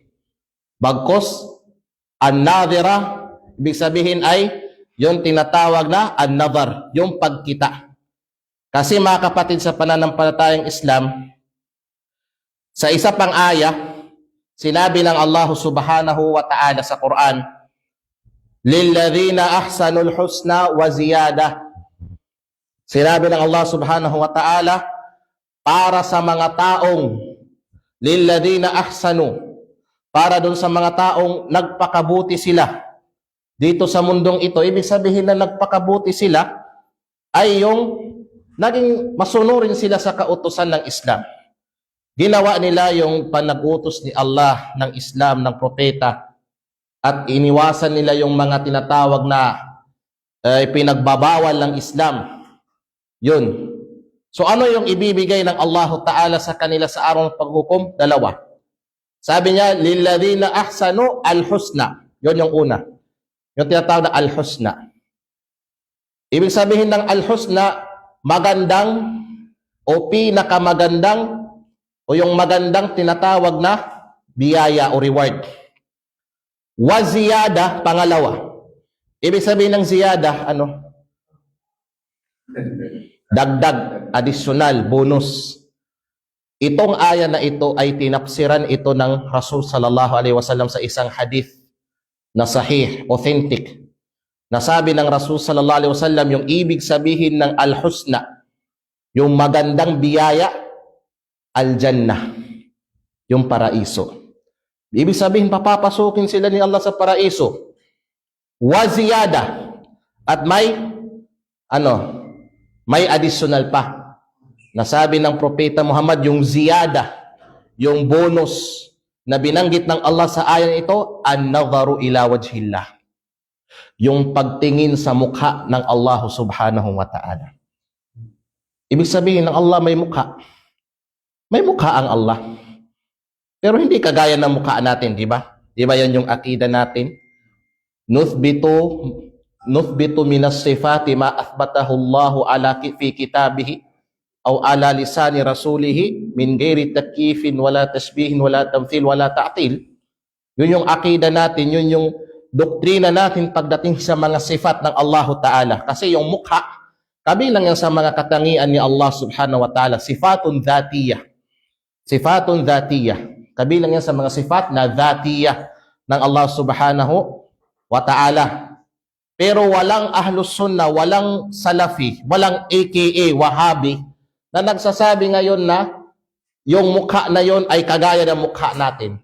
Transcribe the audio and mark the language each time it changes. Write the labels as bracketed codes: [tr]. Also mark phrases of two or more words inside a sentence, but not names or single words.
[tl] Bagkos, an-nadhira, ibig sabihin ay yung tinatawag na an-nadhar, yung pagkita. Kasi mga kapatid sa pananampalatayang Islam, sa isa pang aya, sinabi ng Allah [ar] Subhanahu wa Ta'ala [tl] sa Quran, [ar] lilladhina ahsanul husna wa ziyada. [tl] Sinabi ng Allah [ar] Subhanahu wa Ta'ala, [tl] para sa mga taong [ar] lilladhina ahsanu, [tl] para dun sa mga taong nagpakabuti sila dito sa mundong ito. Ibig sabihin na nagpakabuti sila ay yung naging masunurin sila sa kautusan ng Islam. Ginawa nila yung panag-utos ni Allah ng Islam, ng propeta, at iniwasan nila yung mga tinatawag na pinagbabawal ng Islam. Yun. So ano yung ibibigay ng Allah Ta'ala sa kanila sa araw ng paghukom? Dalawa. Sabi niya, [ar] للذين أحسنوا الحسنى. [tl] Yun yung una. Yung tinatawag na al-husna. Ibig sabihin ng al-husna, magandang o pinakamagandang o yung magandang tinatawag na biyaya o reward. [ar] وزيادة, pangalawa. [tl] Ibig sabihin ng ziyada, ano? Dagdag, additional, bonus. Itong aya na ito ay tinapsiran ito ng Rasul [ar] sallallahu alaihi wasallam [tl] sa isang hadith na sahih, authentic. Nasabi ng Rasul [ar] sallallahu alaihi wasallam [tl] yung ibig sabihin ng al-husna, yung magandang biyaya, al-jannah, yung paraiso. Ibig sabihin, papapasukin sila ni Allah sa paraiso. [ar] Wa ziyada, [tl] at may additional pa. Nasabi ng Propeta Muhammad, yung ziyada, yung bonus na binanggit ng Allah sa ayan ito, [ar] النظر إلى وجه الله. [tl] Yung pagtingin sa mukha ng Allah [ar] Subhanahu wa Ta'ala. [tl] Ibig sabihin ng Allah may mukha. May mukha ang Allah. Pero hindi kagaya ng mukha natin, di ba? Di ba yan yung akida natin? [ar] نثبت من الصفات ما أثبته الله على في كتابه أو على لسان رسوله من غير تكييف ولا تشبيه ولا تمثيل ولا تعطيل. [tl] Yun yung akida natin, yun yung doktrina natin pagdating sa mga sifat ng Allah Ta'ala. Kasi yung mukha, kabilang yan sa mga katangian ni Allah [ar] Subhanahu wa Ta'ala, sifatun dhatiyah. صفة ذاتية. [tl] Kabilang yan sa mga sifat na dhatiyah ng Allah [ar] Subhanahu wa Ta'ala. [tl] Pero walang [ar] ahlus sunnah, [tl] walang salafi, walang AKA Wahhabi na nagsasabi ngayon na yung mukha na yon ay kagaya ng mukha natin.